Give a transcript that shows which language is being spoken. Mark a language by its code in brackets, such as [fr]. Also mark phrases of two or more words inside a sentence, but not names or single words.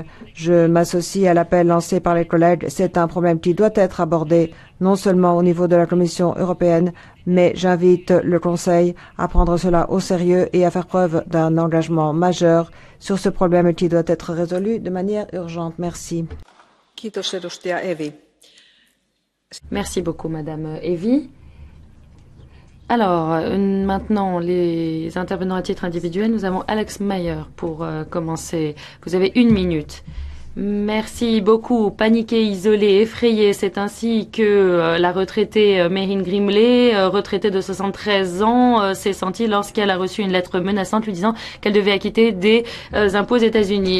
[fr] Je m'associe à l'appel lancé par les collègues. C'est un problème qui doit être abordé non seulement au niveau de la Commission européenne, mais j'invite le Conseil à prendre cela au sérieux et à faire preuve d'un engagement majeur sur ce problème qui doit être résolu de manière urgente. Merci. [fi] Kiitos, edustaja Evi. [fr] Merci beaucoup, Madame Evi. Alors, maintenant, les intervenants à titre individuel, nous avons Alex Mayer pour commencer. Vous avez 1 minute. Merci beaucoup. Paniqué, isolé, effrayé, c'est ainsi que la retraitée Merin Grimley, retraitée de 73 ans, s'est sentie lorsqu'elle a reçu une lettre menaçante lui disant qu'elle devait acquitter des impôts aux États-Unis.